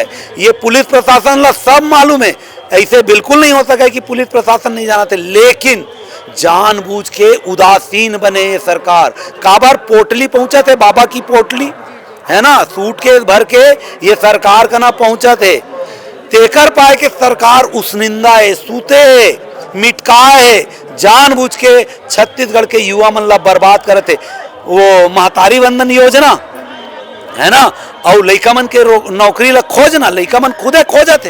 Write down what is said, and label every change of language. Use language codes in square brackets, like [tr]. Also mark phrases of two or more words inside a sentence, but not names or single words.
[hne] ये पुलिस प्रशासन ला सब मालूम है, ऐसे बिल्कुल नहीं हो सके कि पुलिस प्रशासन नहीं जानते, लेकिन जानबूझ के उदासीन बने ये सरकार। काबर पोटली पहुंचा थे, बाबा की पोटली है ना, सूटकेस भर के ये सरकार का ना पहुंचा थे, तेकर पाए के सरकार उसनिंदा है, सूते मिटकाए, जानबूझ के छत्तीसगढ़ के युवा मन ला बर्बाद करते। वो महतारी वंदन योजना है ना, और लइका मन के नौकरी ला खोजना, लइका मन खुदे खोजते।